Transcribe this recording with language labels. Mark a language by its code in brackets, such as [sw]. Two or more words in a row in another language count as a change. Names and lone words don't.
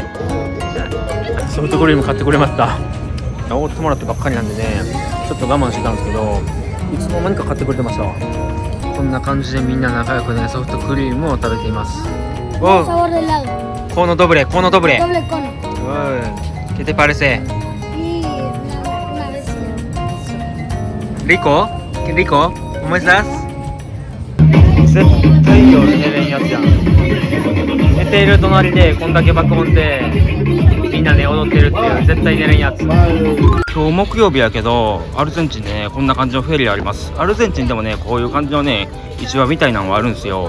[ja] ソフトクリーム買ってくれました。おごってもらってばっかりなんでねちょっと我慢してたんですけどいつの間にか買ってくれてました。こんな感じでみんな仲良くねソフトクリームを食べています。おコーノドブレコーノドブレ。 [es] ¿Qué te parece? ¿Rico? ¿Qué rico? ¿Cómo estás? [ja] 絶対夜寝れんやつやん。寝ている隣でこんだけ爆音でみんなね踊ってるっていう絶対寝れんやつ。今日木曜日やけどアルゼンチンでねこんな感じのフェリーあります。アルゼンチンでもねこういう感じのね市場みたいなのがあるんですよ。